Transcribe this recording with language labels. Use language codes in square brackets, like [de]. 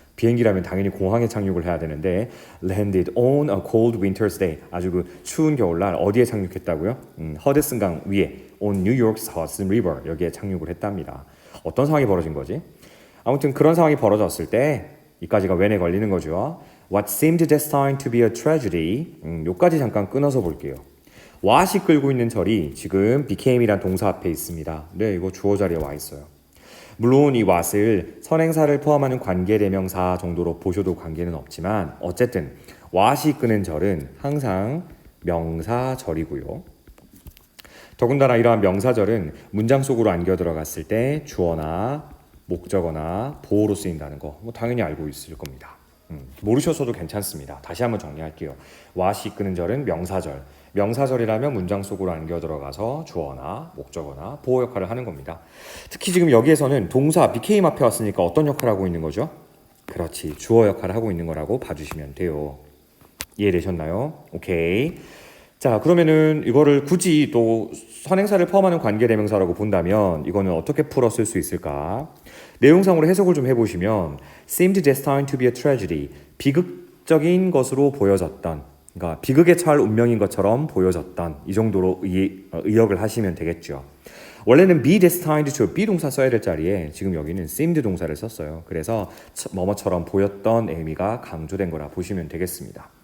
[ko] 비행기라면 당연히 공항에 착륙을 해야 되는데 [en] landed on a cold winter's day. [ko] 아주 그 추운 겨울날 어디에 착륙했다고요? 허드슨강 위에 [en] on New York's Hudson River [ko] 여기에 착륙을 했답니다. 어떤 상황이 벌어진 거지? 아무튼 그런 상황이 벌어졌을 때 이까지가 when에 걸리는 거죠. [en] What seemed destined to be a tragedy. [ko] 요까지 잠깐 끊어서 볼게요. what이 끌고 있는 절이 지금 became이란 동사 앞에 있습니다. 네, 이거 주어 자리에 와 있어요. 물론 이 what을 선행사를 포함하는 관계대명사 정도로 보셔도 관계는 없지만 어쨌든 what이 끄는 절은 항상 명사절이고요. 더군다나 이러한 명사절은 문장 속으로 안겨 들어갔을 때 주어나 목적어나 보어로 쓰인다는 거 당연히 알고 있을 겁니다. 모르셔서도 괜찮습니다. 다시 한번 정리할게요. what이 끄는 절은 명사절. 명사절이라면 문장 속으로 안겨 들어가서 주어나 목적어나 보어 역할을 하는 겁니다. 특히 지금 여기에서는 동사 became 앞에 왔으니까 어떤 역할을 하고 있는 거죠? 그렇지, 주어 역할을 하고 있는 거라고 봐주시면 돼요. 이해되셨나요? 오케이. 자, 그러면은 이거를 굳이 또 선행사를 포함하는 관계대명사라고 본다면 이거는 어떻게 풀어 쓸 수 있을까? 내용상으로 해석을 좀 해보시면 [en] seemed destined to be a tragedy. [ko] 비극적인 것으로 보여졌던, 그러니까 비극에 처할 운명인 것처럼 보여졌던 이 정도로 의역을 하시면 되겠죠. 원래는 be destined to be 동사 써야 될 자리에 지금 여기는 seemed 동사를 썼어요. 그래서 뭐뭐처럼 보였던 의미가 강조된 거라 보시면 되겠습니다.